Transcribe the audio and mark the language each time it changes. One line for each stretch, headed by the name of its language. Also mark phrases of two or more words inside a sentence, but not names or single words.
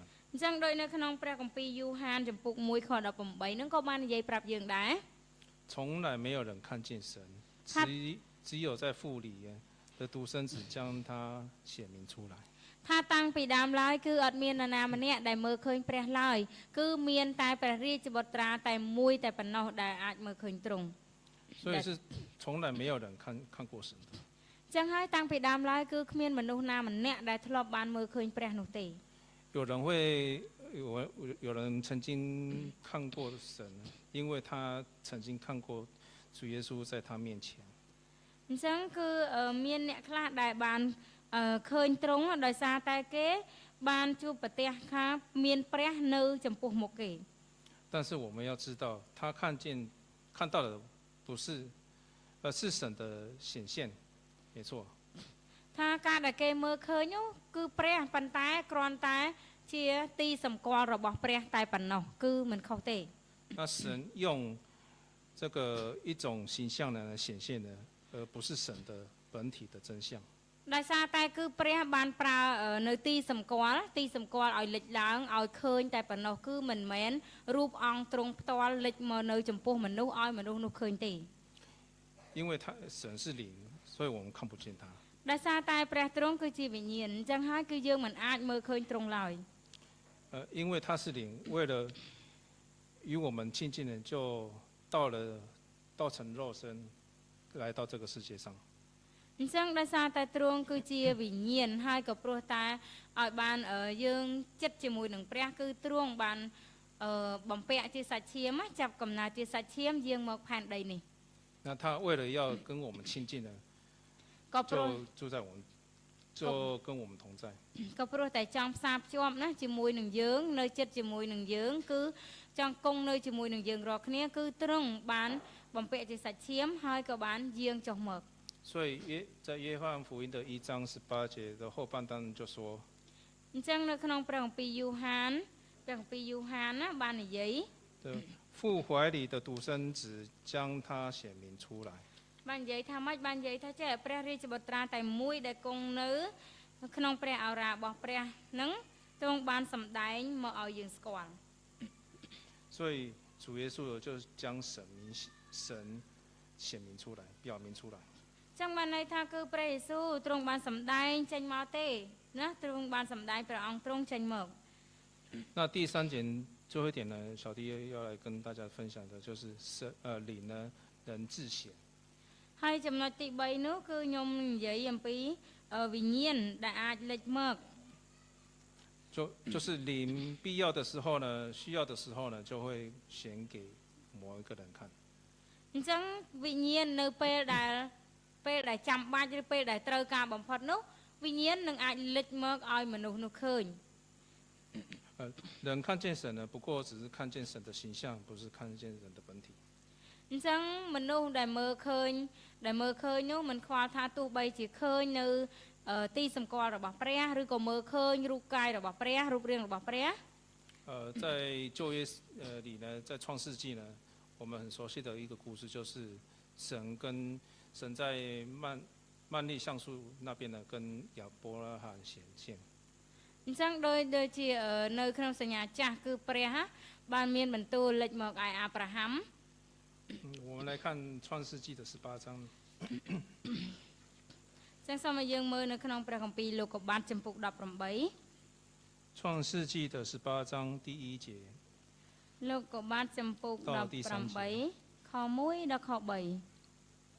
Khmer: អញ្ចឹងដោយនៅក្នុងព្រះគម្ពីរយូហានចំពុក1ខ18ហ្នឹងក៏បាននិយាយប្រាប់យើងដែរ
Chinese: 从来没有人看见神，只有在父里的独生子将他显明出来。
Khmer: ថាតាំងពីដើមឡើយគឺអត់មាននរណាម្នាក់ដែលមើលឃើញព្រះឡើយគឺមានតែព្រះរាជបុត្រាតែមួយតែប៉ុណ្ណោះដែលអាចមើលឃើញទ្រង់
Chinese: 所以是从来没有人看过神的。
Khmer: ចឹងហើយតាំងពីដើមឡើយគឺគ្មានមនុស្សណាម្នាក់ដែលធ្លាប់បានមើលឃើញព្រះនោះទេ
Chinese: 有人曾经看过神，因为他曾经看过主耶稣在他面前。
Khmer: អញ្ចឹងគឺមានអ្នកខ្លះដែលបានឃើញទ្រង់ដោយសារតែគេបានជួបប្រទះថាមានព្រះនៅចំពោះមុខគេ
Chinese: 但是我们要知道，他看到的不是，是神的显现，没错。
Khmer: ថាការដែលគេមើលឃើញនោះគឺព្រះប៉ុន្តែគ្រាន់តែជាទីសម្គាល់របស់ព្រះតែប៉ុណ្ណោះគឺមិនខុសទេ
Chinese: 那神用这个一种形象呢显现的，而不是神的本体的真相。
Khmer: ដោយសារតែគឺព្រះបានប្រើនៅទីសម្គាល់ឲ្យលេចឡើងឲ្យឃើញតែប៉ុណ្ណោះគឺមិនមែនរូបអង្គទ្រង់ផ្ទាល់លេចមកនៅចំពោះមនុស្សឲ្យមនុស្សនោះឃើញទេ
Chinese: 因为神是灵，所以我们看不见他。
Khmer: ដោយសារតែព្រះទ្រង់គឺជាវិញ្ញាណអញ្ចឹងហើយគឺយើងមិនអាចមើលឃើញទ្រង់ឡើយ
Chinese: 因为他是灵，为了与我们亲近的，就道成肉身，来到这个世界上。
Khmer: អញ្ចឹងដោយសារតែទ្រង់គឺជាវិញ្ញាណហើយក៏ព្រោះតែឲ្យបានយើងចិត្តជាមួយនឹងព្រះគឺទ្រង់បានបំពាក់ជាសាច់ឈាមចាប់កំណើតជាសាច់ឈាមយាងមកផែនដីនេះ
Chinese: 那他为了要跟我们亲近呢，
Khmer: ក៏ព្រោះ
Chinese: 就跟我们同在。
Khmer: ក៏ព្រោះតែចង់ផ្សារភ្ជាប់ណាជាមួយនឹងយើងនៅចិត្តជាមួយនឹងយើងគឺចង់គង់នៅជាមួយនឹងយើងរាល់គ្នាគឺទ្រង់បានបំពាក់ជាសាច់ឈាមហើយក៏បានយាងចុះមក
Chinese: 所以在约翰福音的1章18节的后半段就说，
Khmer: អញ្ចឹងនៅក្នុងព្រះគម្ពីរយូហានណាបាននិយាយ
Chinese: 父父怀里的独生子将他显明出来。
Khmer: បាននិយាយថាម៉េចបាននិយាយថាចេះព្រះរាជបុត្រាតែមួយដែលគង់នៅក្នុងព្រះឱរារបស់ព្រះនឹងទ្រង់បានសម្ដែងមកឲ្យយើងស្គាល់
Chinese: 所以主耶稣就将神显明出来，表明出来。
Khmer: ចឹងបានន័យថាគឺព្រះយេស៊ូវទ្រង់បានសម្ដែងចេញមកទេណាទ្រង់បានសម្ដែងព្រះអង្គទ្រង់ចេញមក
Chinese: 那第三点最后一点呢，小弟要来跟大家分享的就是灵呢能自显。
Khmer: ហើយចំណុចទី3នោះគឺខ្ញុំនិយាយអំពីវិញ្ញាណដែលអាចលេចមក
Chinese: 就是灵必要的时候呢，需要的时候呢，就会显给某一个人看。
Khmer: អញ្ចឹងវិញ្ញាណនៅពេលដែលចាំបាច់ឬពេលដែលត្រូវការបំផុតនោះវិញ្ញាណនឹងអាចលេចមកឲ្យមនុស្សនោះឃើញ
Chinese: 人看见神呢，不过只是看见神的形象，不是看见人的本体。
Khmer: អញ្ចឹងមនុស្សដែលមើលឃើញនោះមិនខ្វល់ថាទោះបីជាឃើញនៅទីសម្គាល់របស់ព្រះឬក៏មើលឃើញរូបកាយរបស់ព្រះរូបរាងរបស់ព្រះ
Chinese: 在旧约里呢，在创世纪呢，我们很熟悉的一个故事就是神在曼利橡树那边呢，跟亚伯拉罕显现。
Khmer: អញ្ចឹងដូចជានៅក្នុងសញ្ញាចាស់គឺព្រះបានមានបន្ទូលលេចមកឲ្យអាប់រ៉ាហាំ
Chinese: 我们来看创世纪的18章。
Khmer: ចឹងសូមឲ្យយើងមើលនៅក្នុងព្រះគម្ពីរលោកុបាទចំពុក18
Chinese: 创世纪的18章第1节。
Khmer: លោកុបាទចំពុក18ខ1ដល់ខ3。